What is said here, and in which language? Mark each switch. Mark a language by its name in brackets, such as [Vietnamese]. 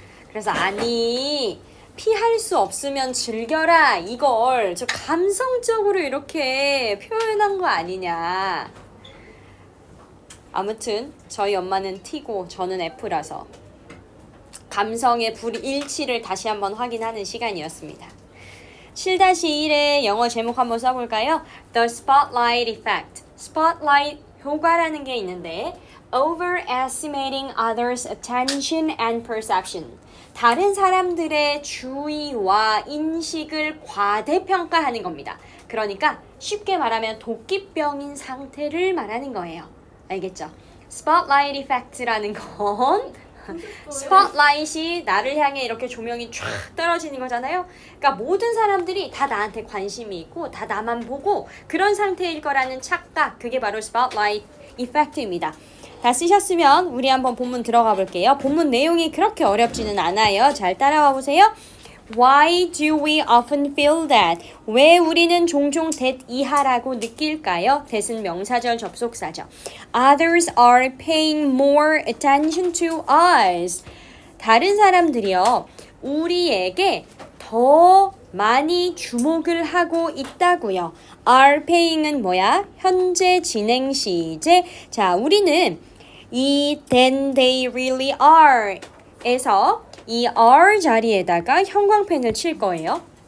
[Korean] 그래서 아니, 피할 수 없으면 즐겨라, 이걸 저 감성적으로 이렇게 표현한 거 아니냐. 아무튼 저희 엄마는 T고 저는 F라서 감성의 불일치를 다시 한번 확인하는 시간이었습니다. 7-1의 영어 제목 한번 써볼까요? [English] The Spotlight Effect. [Korean] Spotlight 효과라는 게 있는데 [English] overestimating others' attention and perception. [Korean] 다른 사람들의 주의와 인식을 과대평가하는 겁니다. 그러니까 쉽게 말하면 도끼병인 상태를 말하는 거예요. 알겠죠? Spotlight Effect라는 건 스팟라이트이 나를 향해 이렇게 조명이 쫙 떨어지는 거잖아요. 그러니까 모든 사람들이 다 나한테 관심이 있고 다 나만 보고 그런 상태일 거라는 착각, 그게 바로 스팟라이트 이펙트입니다. 다 쓰셨으면 우리 한번 본문 들어가 볼게요. 본문 내용이 그렇게 어렵지는 않아요. 잘 따라와 보세요. [English] Why do we often feel that? [Korean] 왜 우리는 종종 that 이하라고 느낄까요? that은 명사절 접속사죠. [English] Others are paying more attention to us. [Korean] 다른 사람들이요, 우리에게 더 많이 주목을 하고 있다고요. [English] are paying [Korean] 은 뭐야? 현재 진행 시제. 자, 우리는 이 [English] then they really are [Korean] 에서 이 are 자리에다가 형광펜을 칠 거예요.